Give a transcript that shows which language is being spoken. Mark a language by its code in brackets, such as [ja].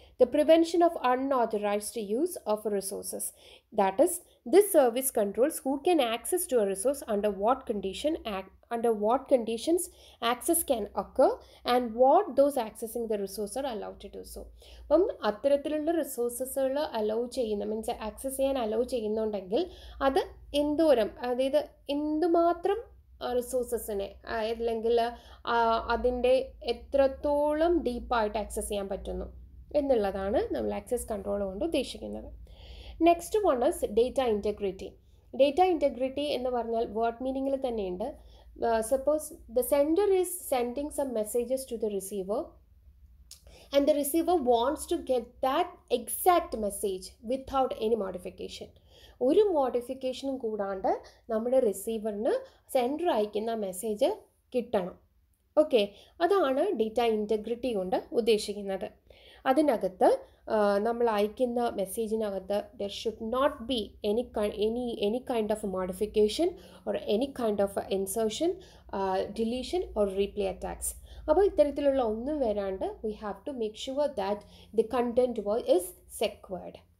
[en] The prevention of unauthorized use of resources. That is, this service controls who can access to a resource under what condition under what conditions access can occur and what those accessing the resource are allowed to do so. [ml] അപ്പം അത്തരത്തിലുള്ള റിസോഴ്സസുകൾ allow ചെയ്യുന്ന means access ചെയ്യാൻ allow ചെയ്യുന്നുണ്ടെങ്കിൽ അത് എന്തോരം, അതായത് എന്തുമാത്രം റിസോഴ്സസിനെ അല്ലെങ്കിൽ അതിൻ്റെ എത്രത്തോളം ഡീപ്പായിട്ട് ആക്സസ് ചെയ്യാൻ പറ്റുന്നു എന്നുള്ളതാണ് നമ്മൾ ആക്സസ് കൺട്രോൾ കൊണ്ട് ഉദ്ദേശിക്കുന്നത്. [en] Next one is data integrity. [ml] Data integrity എന്ന് പറഞ്ഞാൽ വേർഡ് മീനിങ്ങിൽ തന്നെയുണ്ട്. [en] Suppose the sender is sending some messages to the receiver and the receiver wants to get that exact message without any modification. [ml] ഒരു മോഡിഫിക്കേഷനും കൂടാണ്ട് നമ്മുടെ റിസീവറിന് sender അയക്കുന്ന message കിട്ടണം. Okay, അതാണ് data integrity കൊണ്ട് ഉദ്ദേശിക്കുന്നത്. അതിനകത്ത് നമ്മൾ അയക്കുന്ന മെസ്സേജിനകത്ത് [en] There should not be any kind of modification or any kind of insertion, deletion or replay attacks. [ml] അപ്പോൾ ഇത്തരത്തിലുള്ള ഒന്നും വരാണ്ട് [en] we have to make sure that the content is secured.